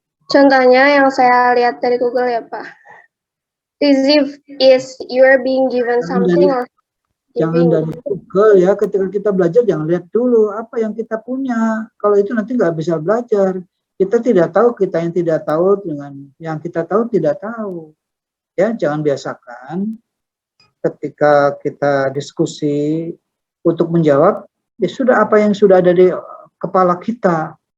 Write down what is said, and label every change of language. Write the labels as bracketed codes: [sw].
[id] Contohnya yang saya lihat dari Google ya, Pak. [en] Receive is you are being given something or [id] Jangan dari Google ya, ketika kita belajar jangan lihat dulu apa yang kita punya. Kalau itu nanti nggak bisa belajar. Kita tidak tahu, kita yang tidak tahu dengan yang kita tahu tidak tahu. Ya, jangan biasakan ketika kita diskusi untuk menjawab, ya sudah apa yang sudah ada di kepala kita.